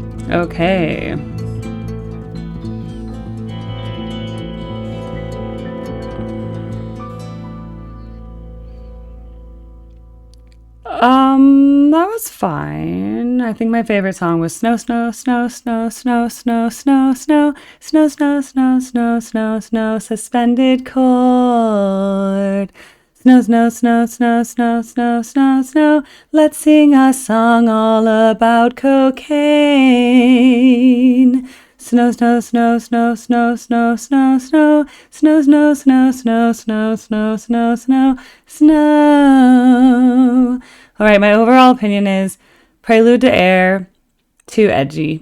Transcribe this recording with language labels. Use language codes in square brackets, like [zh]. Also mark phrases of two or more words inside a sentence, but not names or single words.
[en] Okay. That was fine. I think my favorite song was Snow, Snow, Snow, Snow, Snow, Snow, Snow, Snow, Snow, Snow, Snow, Snow, Snow, Snow, Suspended Chord. Snow, snow, snow, snow, snow, snow, snow, snow. Let's sing a song all about cocaine. Snow, snow, snow, snow, snow, snow, snow, snow, snow, snow, snow, snow, snow, snow, snow, snow, snow. All right, my overall opinion is Prelude to Aire, too edgy.